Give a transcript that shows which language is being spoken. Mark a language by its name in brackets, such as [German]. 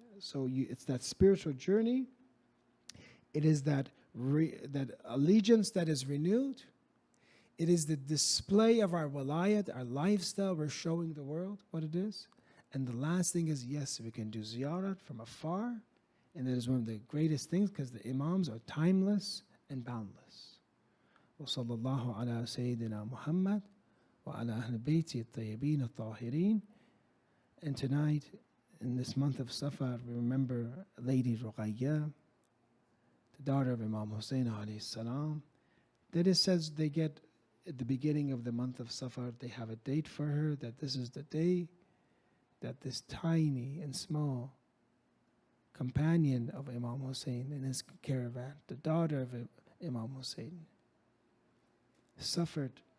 [English] So it's that spiritual journey. It is that allegiance that is renewed. It is the display of our walayat, our lifestyle. We're showing the world what it is. And the last thing is, yes, we can do ziyarat from afar. And that is one of the greatest things, because the imams are timeless and boundless. [Arabic] وصلى الله على سيدنا محمد وعلى أهل بيته الطيبين الطاهرين. [English] And tonight, in this month of Safar, we remember Lady Ruqayya, the daughter of Imam Hussein alayhi salam. That it says they get, at the beginning of the month of Safar, they have a date for her, that this is the day that this tiny and small companion of Imam Hussein in his caravan, the daughter of Imam Hussein, suffered.